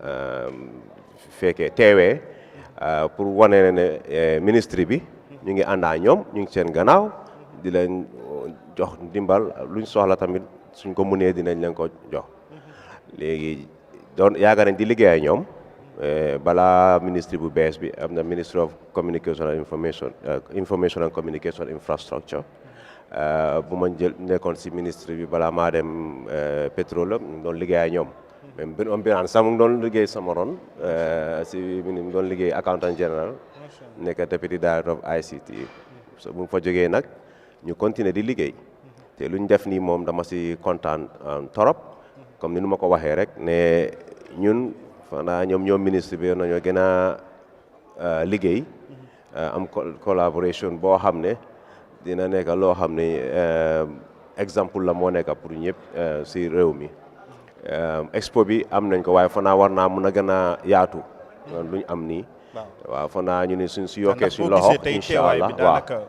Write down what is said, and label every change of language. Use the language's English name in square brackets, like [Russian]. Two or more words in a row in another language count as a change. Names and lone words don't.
[Wolof] fekkee teewee pour wane ne ministre bi ñu ngi àndaa ñoom ñu ngi seen gannaaw di leen jox ndimbal luñ soxla tamit suñ ko mënee dinañ leen ko jox léegi doon yaakaar nañ di liggéey ak ñoom balaa ministre bu bees bi am na ministre [English] of communication and information and communication infrastructure [Wolof] bu ma jël nekkoon si ministre bi balaa maa dem pétrole ñu doon liggéey ak ñoom même bi om biraan sax mu ngi doon liggéey sama ron si mu doon liggéey [English] accountant general [Wolof] nekk [English] deputy director of ICT [Wolof] so bu mu fa jógee nag ñu continuer di liggéey te lu ñu def nii moom dama si kontaan torop comme ni nu ma ko waxee rek ne ñun fanaa ñoom ministre bi nañoo gën a liggéey am collaboration boo xam ne dina nekk loo xam ne exemple la moo nekk pour ñëpp si réew mi expo bi am nañ ko waaye fanaa war naa mun a gën a yaatu lu ñu am nii waaw fanaa ñu ne suñ si yokkee suñ loxo [Arabic] incha allah [Wolof] waaw